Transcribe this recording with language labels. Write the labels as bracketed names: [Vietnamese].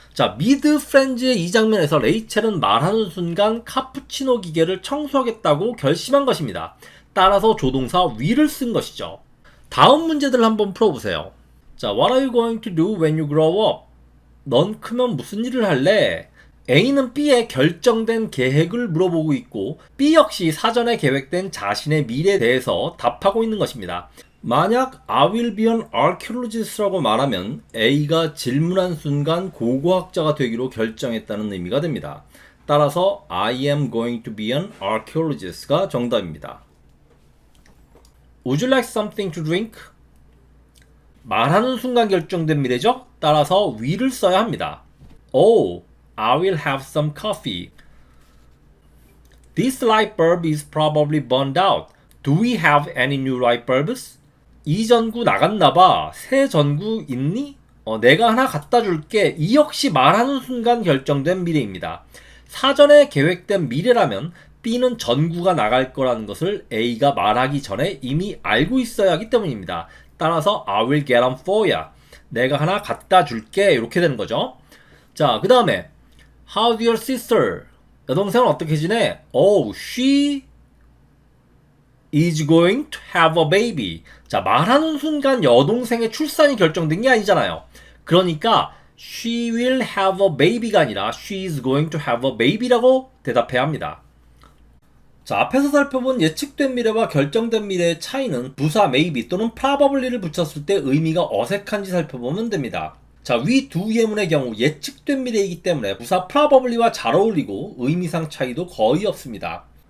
[Korean] 자, 미드 프렌즈의 이 장면에서 레이첼은 말하는 순간 카푸치노 기계를 청소하겠다고 결심한 것입니다. 따라서 조동사 will을 쓴 것이죠. 다음 문제들을 한번 풀어보세요. [English] 자, What are you going to do when you grow up? [Korean] 넌 크면 무슨 일을 할래? A는 B의 결정된 계획을 물어보고 있고 B 역시 사전에 계획된 자신의 미래에 대해서 답하고 있는 것입니다. 만약 [English] I will be an archaeologist [Korean] 라고 말하면 A가 질문한 순간 고고학자가 되기로 결정했다는 의미가 됩니다. 따라서 [English] I am going to be an archaeologist [Korean] 가 정답입니다. [English] Would you like something to drink? [Korean] 말하는 순간 결정된 미래죠? 따라서 will을 써야 합니다. [English] Oh, I will have some coffee. This light bulb is probably burned out. Do we have any new light bulbs? [Korean] 이 전구 나갔나봐. 새 전구 있니? 내가 하나 갖다 줄게. 이 역시 말하는 순간 결정된 미래입니다. 사전에 계획된 미래라면 B는 전구가 나갈 거라는 것을 A가 말하기 전에 이미 알고 있어야 하기 때문입니다. 따라서 [English] I will get them for ya. [Korean] 내가 하나 갖다 줄게. 이렇게 되는 거죠. 자, 그 다음에 [English] How's your sister? [Korean] 여동생은 어떻게 지내? [English] Oh, she is going to have a baby. [Korean] 자, 말하는 순간 여동생의 출산이 결정된 게 아니잖아요. 그러니까 [English] she will have a baby [Korean] 가 아니라 [English] she is going to have a baby [Korean] 라고 대답해야 합니다. 자, 앞에서 살펴본 예측된 미래와 결정된 미래의 차이는 부사 maybe 또는 probably를 붙였을 때 의미가 어색한지 살펴보면 됩니다. 자, 위 두 예문의 경우 예측된 미래이기 때문에 부사 probably와 잘 어울리고 의미상 차이도 거의 없습니다.